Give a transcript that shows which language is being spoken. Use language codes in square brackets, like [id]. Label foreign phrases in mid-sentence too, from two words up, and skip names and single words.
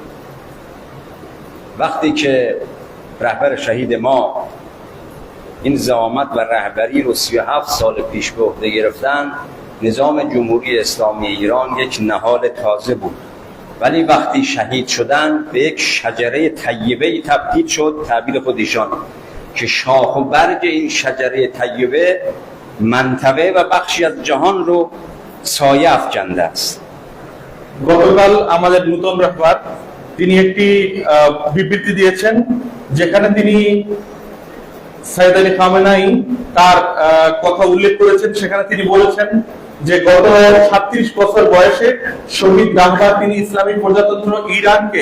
[fa] وقتی که رهبر شهید ما این زعامت و رهبری رو 37 سال پیش به عهده گرفتن، نظام جمهوری اسلامی ایران یک نهال تازه بود، ولی وقتی شهید شدن به یک شجره طیبه تبدیل شد، تعبیر خودشان، که شاخ و برگ این شجره طیبه منطقه و بخشی از جهان رو سایه افکنده است. [bn] গতকাল আমাদের নতুন রাহবার তিনি একটি বিবৃতি দিয়েছেন, যেখানে তিনি সাইয়েদ আলী খামেনাই তার কথা উল্লেখ করেছেন। সেখানে তিনি বলেছেন যে গত 36 বছর বয়সে শহীদ রাহবার তিনি ইসলামী প্রজাতন্ত্র ইরানকে